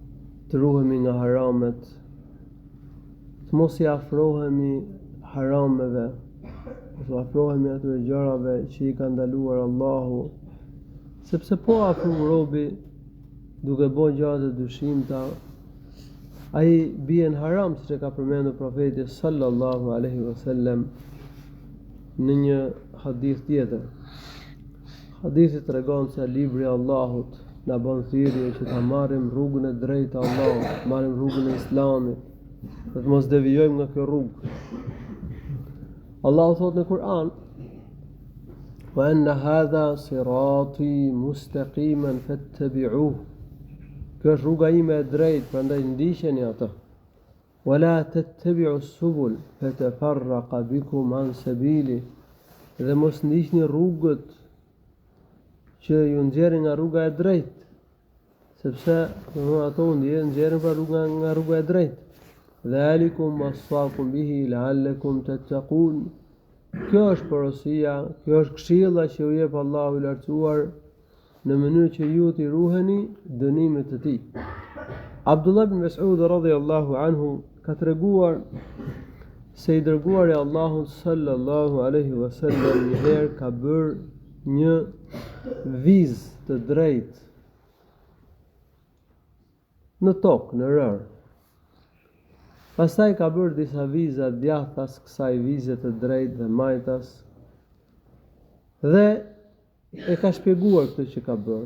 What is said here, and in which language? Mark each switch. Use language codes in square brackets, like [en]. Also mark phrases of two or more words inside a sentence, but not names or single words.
[sq] Të ruhemi nga haramet, të mos i afrohemi harameve, të afrohemi atyre gjërave që i ka ndaluar Allahu, sepse po afro robi duke bërë gjëra të dyshimta, ai bie në haram, siç e ka përmendur profeti [ar] صلى الله عليه وسلم [sq] në një hadith tjetër. Hadithi tregon se libri i Allahut na bën thirrje që ta marrim rrugën e drejtë të Allahut, marrim rrugën e Islamit, dhe të mos devijojmë nga kjo rrugë. Allahu thot në Kur'an: [ar] "وأن هذا صراطي مستقيما فاتبعوه." [sq] Kjo është rruga ime e drejtë, prandaj ndiqeni atë. [ar] "ولا تتبعوا السبل فتفرق بكم عن سبيلي." [sq] Dhe mos ndiqni rrugët që ju nxjerrin nga rruga e drejtë, sepse ato nxjerrin nga rruga e drejtë. [ar] "ذلكم وصاكم به لعلكم تتقون." [sq] Kjo është porosia, kjo është këshilla që ju jep Allahu i lartësuar në mënyrë që ju t'i ruheni dënimit të tij. Abdullah ibn Mas'ud [ar] رضي الله عنه [sq] ka treguar se i dërguari i Allahut [ar] صلى الله عليه وسلم [sq] një herë ka bërë një vizë të drejtë në tokë, në rër. Pastaj ka bërë disa viza djathtas kësaj vize të drejtë dhe majtas, dhe e ka shpjeguar këtë që ka bërë.